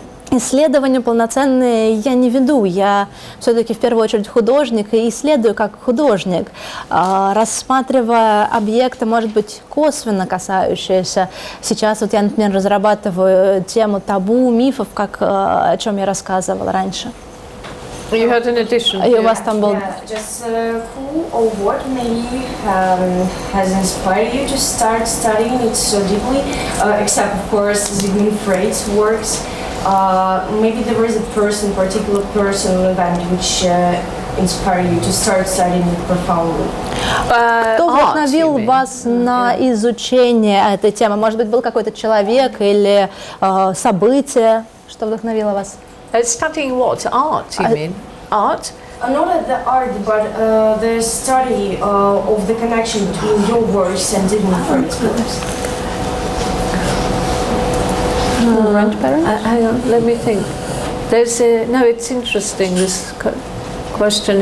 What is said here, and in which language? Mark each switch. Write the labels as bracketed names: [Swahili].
[Russian] Исследования полноценные я не веду, я все-таки в первую очередь художник и исследую как художник, рассматривая объекты, может быть, косвенно касающиеся. Сейчас вот я, например, разрабатываю тему табу, мифов, о чем я рассказывала раньше. [English] You had an addition. [Russian] И у вас там был... [English] Just who or what maybe has inspired you to start studying it so deeply, except of course Zigmund Freud's works. Maybe there is a person, particular person, event which inspired you to start studying it profoundly. [Russian] Кто вдохновил вас на изучение этой темы? Может быть, был какой-то человек или событие, что вдохновило вас? [English] Studying what? Art, you mean? Art? Not the art, but the study of the connection between your works and Zigmund Freud's works. Hang on, let me think. There's no, it's interesting, this question.